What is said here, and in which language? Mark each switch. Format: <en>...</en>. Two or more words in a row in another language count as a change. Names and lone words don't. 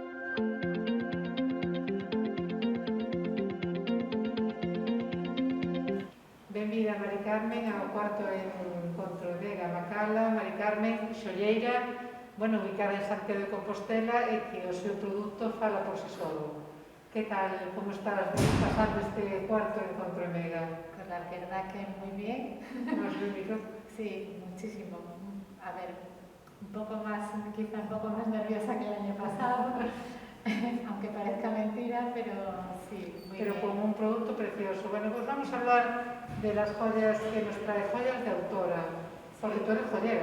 <gl>Benvida, Mari Carmen, ao cuarto encontro de Gamacala. Mari Carmen, xolleira, ubicada en Santiago de Compostela e que o seu produto fala por si solo. Que tal, como estás pasando este cuarto encontro en Mega?</gl> <es>Pues la verdad que muy bien. ¿Más rítmico? Sí, muchísimo. A ver, quizá un poco más nerviosa que el año pasado, aunque parezca mentira, pero sí, muy Pero bien. con un producto precioso. Bueno, pues vamos a hablar de las joyas que nos trae, joyas de autora, porque tú eres joyera.</es>